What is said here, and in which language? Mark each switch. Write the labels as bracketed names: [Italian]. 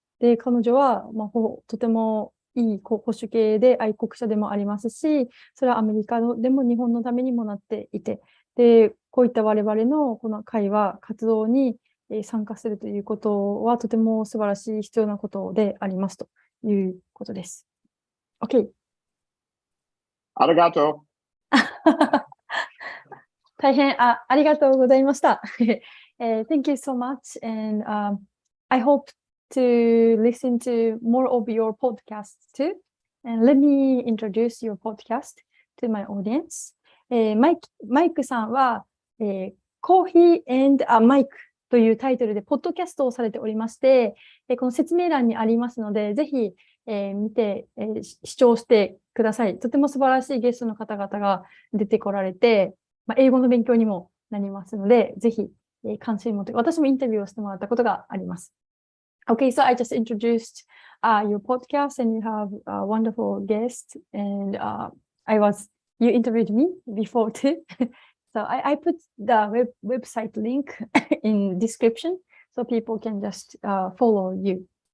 [Japanese] で、彼女は、とてもいい保守系で愛国者でもありますし、それはアメリカでも日本のためにもなっていて、で、こういった我々のこの会話、活動に参加するということはとても素晴らしい必要なことでありますということです。 [English] OK。 [Japanese] ありがとう。大変ありがとうございました。 [English] Thank you so much, and I hope to listen to more of your podcasts too. And let me introduce your podcast to my audience. [Japanese] マイクさんは、Coffee and a Mic というタイトルでポッドキャストをされておりまして、この説明欄にありますので、ぜひ、見て、視聴してください。とても素晴らしいゲストの方々が出てこられて、英語の勉強にもなりますので、ぜひ、関心を持って、私もインタビューをしてもらったことがあります。 [English] Okay, so I just introduced your podcast, and you have a wonderful guest, and you interviewed me before too. So I put the website link in description so people can just follow you.